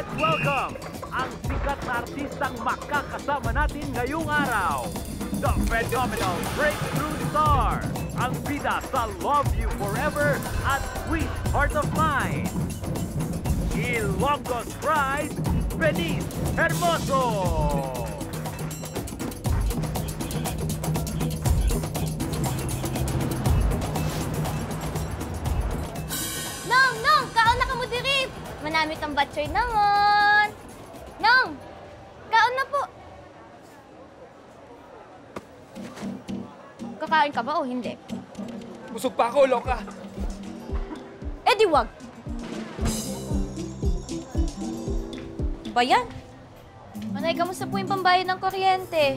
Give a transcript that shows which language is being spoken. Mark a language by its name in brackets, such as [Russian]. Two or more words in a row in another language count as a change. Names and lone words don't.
[Filipino] welcome ang sikat na artistang makakasama natin ngayong araw. [English] The phenomenal breakthrough star, [Filipino] ang bida sa Love You Forever at Sweet Heart of Mine. [English] Ilonggo's Pride, Benice Hermoso. [Hiligaynon] Nong! Kaon na ka mo diri! Manamit ang batsoy naman! Nong! Kaon na po! [Filipino] Kakain ka ba o hindi? Busog pa ako, loka. Eh di wag! Ba yan? Manay, kamusta po yung pambayad ng kuryente?